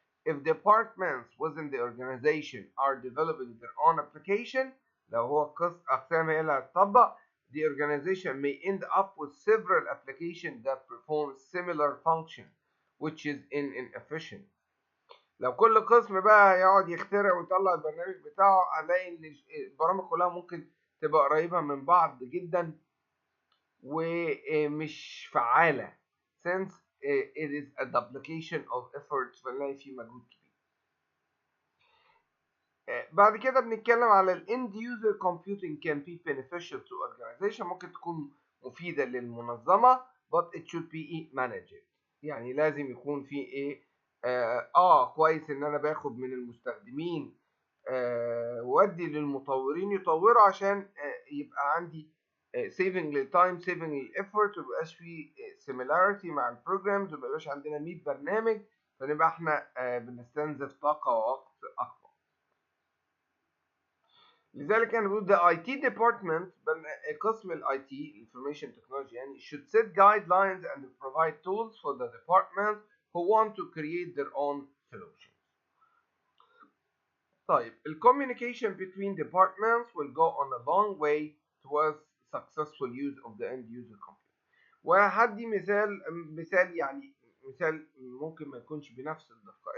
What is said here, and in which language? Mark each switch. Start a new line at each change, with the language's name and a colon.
English: If departments within the organization are developing their own application,
Arabic: لو هو أقسام هي اللي هتطبق,
English: the organization may end up with several applications that perform similar function, which is inefficient.
Arabic: لو كل قسم بقى يقعد يخترع ويطلع البرنامج بتاعه, هنلاقي ان البرامج كلها ممكن تبقى قريبة من بعض جدا ومش فعالة,
English: since it is a duplication of efforts,
Arabic: فنلاقي فيه مجهود كبير. بعد كده بنتكلم على ال
English: end user computing can be beneficial to organization,
Arabic: ممكن تكون مفيدة للمنظمة,
English: but it should be managed.
Arabic: يعني لازم يكون في ايه, كويس ان انا باخد من المستخدمين وادي للمطورين يطوروا عشان يبقى عندي saving للتايم, saving للإفورت, وميبقاش في similarity مع البروجرامز, وميبقاش عندنا 100 برنامج, فنبقى احنا بنستنزف طاقة ووقت أكبر. لذلك انا بقول
English: the IT department,
Arabic: قسم ال IT
English: information technology يعني, should set guidelines and provide tools for the department who want to create their own solutions. طيب, ال communication between departments will go on a long way towards successful use of the end user computer.
Arabic: وهدي مثال يعني مثال ممكن ما يكونش بنفس الدقة.